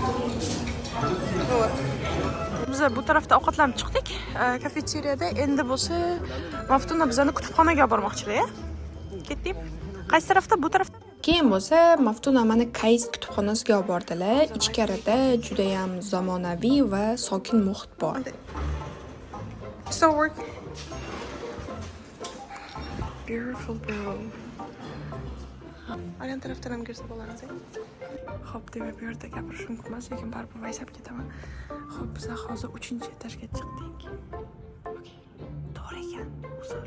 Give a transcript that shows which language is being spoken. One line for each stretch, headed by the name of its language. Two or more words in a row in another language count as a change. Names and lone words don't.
Uzbek: Biz bu tarafda ovqatlanib chiqdik. Kafeteriyada endi bo'lsa Maftuna bizani kutubxonaga olib bormoqchilar. Ketdik. Qaysi tarafda? Bu tarafda. Keyin bo'lsa Maftuna meni Kayist kutubxonasiga olib bordilar. Ichkarida juda ham zamonaviy va sokin muhit bor.
English: So work. Beautiful bro.
Uzbek: Aynan tarafdan ham kirsa bo'ladi. Xo'p, demak bu yerda gapirish mumkin emas, lekin baribir vaysab ketaman. Xo'p, biz hozir 3-etajga chiqdik. Okey. To'g'ri ekan. Uzr.